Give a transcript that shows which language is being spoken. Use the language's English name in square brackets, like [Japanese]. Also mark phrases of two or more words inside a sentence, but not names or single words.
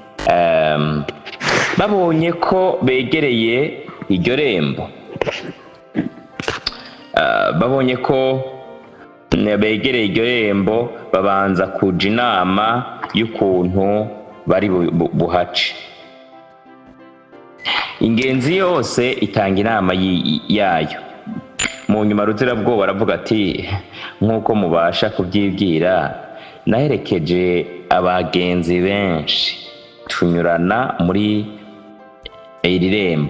[Rundi] Babonye ko begereye iryo rembo, babanza kuja inama y'ukuntu bari buhace. Ingenzi yose itanga inama yayo. Mu nyuma Rutirabwoba aravuga ati nk'uko mubasha kubyibwira, naherekeje abagenzi benshi tunyurana muri iri rembo.